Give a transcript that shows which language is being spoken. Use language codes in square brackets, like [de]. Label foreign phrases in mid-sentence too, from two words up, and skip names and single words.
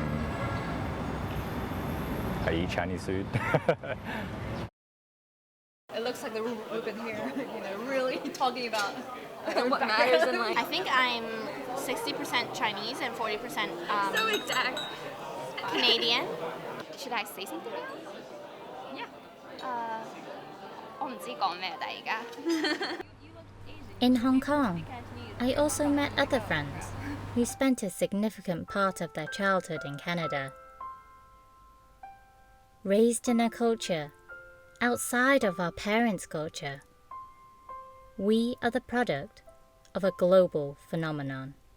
[en] I eat Chinese food. it looks like the Ruben here, really talking about what matters in life. I think I'm 60% Chinese and 40% So exact. Canadian. Should I say something? Yeah. [yue] 我唔知講咩，但係而家。 [en] In Hong Kong, I also met other friends who spent a significant part of their childhood in Canada. Raised in a culture outside of our parents' culture, we are the product of a global phenomenon.